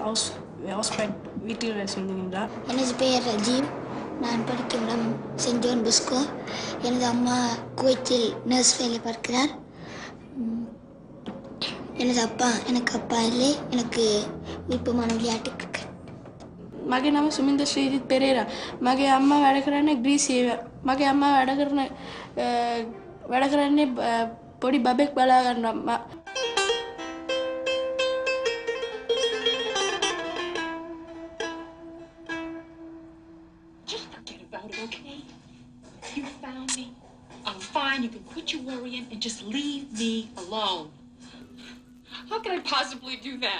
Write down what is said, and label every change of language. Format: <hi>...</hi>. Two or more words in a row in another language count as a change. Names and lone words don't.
<ta>ஹவுஸ்மேட், வீட்டில் வேலை செய்கின்றார். எனது பெயர் ரஜீவ். நான் படிக்கும் இடம் சென்ட் ஜான் பொஸ்கோ. எனது அம்மா குவைத்தில் நர்ஸ் வேலை பார்க்கிறார். எனக்கு அப்பா இல்லை. எனக்கு விருப்பமான விளையாட்டு கிரிக்கெட்.</ta> <si>මගේ නම සුමින්ද ශ්‍රීජිත් පෙරේරා. මගේ අම්මා වැඩ කරන්නේ ග්‍රීසියේ. මගේ අම්මා වැඩ කරන්නේ පොඩි බබෙක් බලා ගන්නවා.</si> <en>Just forget about it, okay? You found me. I'm fine. You can quit your worrying and just leave me alone. How can I possibly do that?</en>